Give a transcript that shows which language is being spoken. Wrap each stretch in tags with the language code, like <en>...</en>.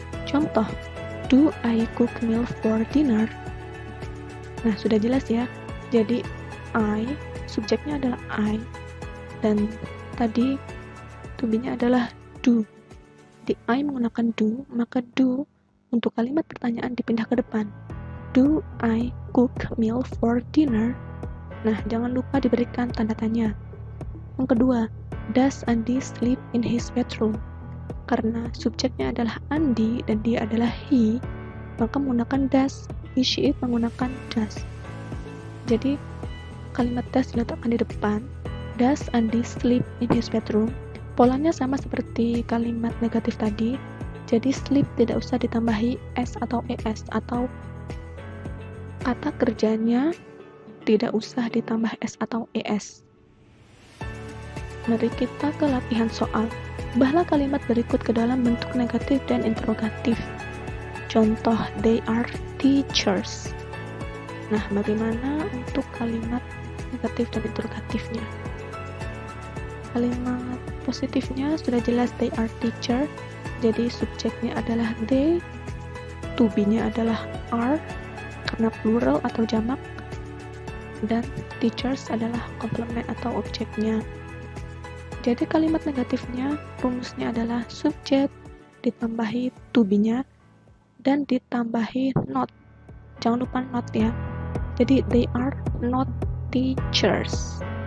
<en>Contoh, do I cook meal for dinner?</en> <id>Nah, sudah jelas ya. Jadi, I, subjeknya adalah I, dan tadi to be-nya adalah do. Di I menggunakan do, maka do untuk kalimat pertanyaan dipindah ke depan.</id> <en>Do I cook meal for dinner?</en> <id>Nah, jangan lupa diberikan tanda tanya. Yang kedua,</id> <en>does Andi sleep in his bedroom?</en> <id>Karena subjeknya adalah Andi dan dia adalah he, maka menggunakan does. He, she, it menggunakan does. Jadi, kalimat does diletakkan di depan.</id> <en>Does Andi sleep in his bedroom?</en> <id>Polanya sama seperti kalimat negatif tadi. Jadi, sleep tidak usah ditambahi s atau es, atau kata kerjanya tidak usah ditambah s atau es. Mari kita ke latihan soal. Ubahlah kalimat berikut ke dalam bentuk negatif dan interrogatif.</id> <en>Contoh, they are teachers.</en> <id>Nah, bagaimana untuk kalimat negatif dan interrogatifnya? Kalimat positifnya sudah jelas,</id> <en>they are teacher.</en> <id>Jadi subjeknya adalah they, to be-nya adalah are, karena plural atau jamak. dan teachers adalah komplement atau objeknya. Jadi kalimat negatifnya rumusnya adalah subjek ditambahi to be-nya dan ditambahi not. Jangan lupa not ya.</id> <en>Jadi they are not teachers.</en>